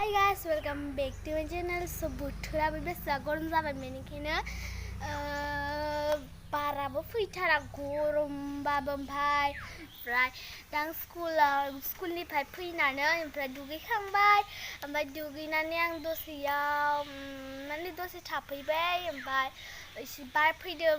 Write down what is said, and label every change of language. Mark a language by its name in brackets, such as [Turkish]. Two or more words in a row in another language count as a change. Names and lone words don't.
[English] guys, welcome back to my channel. [Bodo] So bothोराबो बेसेबा गरम जाबाय बेनिखायनो बाराबो फैथारा गरमबाबो ओमफ्राय दा स्कुलनिफ्राय फैनानै ओमफ्राय दुगैखांबाय ओमफ्राय दुगैनानै आं दसे थाफैबाय ओमफ्राय एसे बार फैदों